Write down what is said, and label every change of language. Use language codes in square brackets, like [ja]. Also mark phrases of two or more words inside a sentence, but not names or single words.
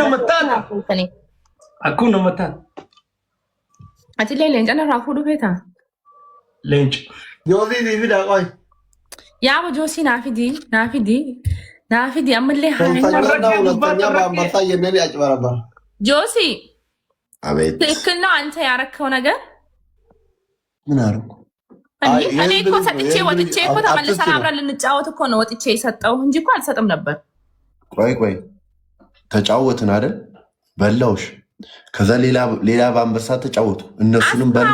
[om] Akkuma nama taate. Ati leenca narraa fuudhu feetaa? Leenca. Joosii fi daaqoy. Yaaba Joosii naafidi ammallee haala. Joosii. [am] አቤት ትክክል ነው አንተ ያረከው ነገር ምን አርኩ እኔ እኮ ሰጥቼ ወጥቼ እኮ ተመልሰን አብረን ልንጫወት እኮ ነው ወጥቼ የሰጠው እንጂ እኮ አልሰጥም ነበር ቆይ ተጫወትን አይደል በላውሽ ከዛ ሌላ በአንበሳ ተጫወቱ እነሱንም በላው